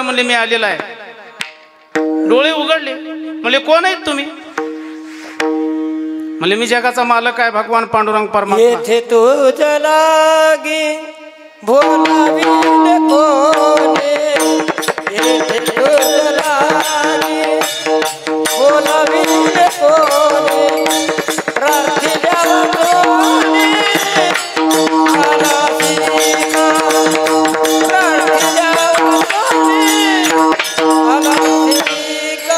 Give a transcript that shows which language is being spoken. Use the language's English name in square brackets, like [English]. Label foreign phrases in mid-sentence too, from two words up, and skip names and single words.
[Marathi] म्हणले मी आलेला आहे. डोळे उघडले. म्हणले कोण आहेत तुम्ही? म्हणले मी जगाचा मालक आहे, भगवान पांडुरंग परमात्मा. येथे तुझ लागी बोलावील कोणे, येथे तुझ लागी बोलावील कोणे, प्रार्थिल्या कोणे आलासिका, प्रार्थिल्या कोणे आलासिका.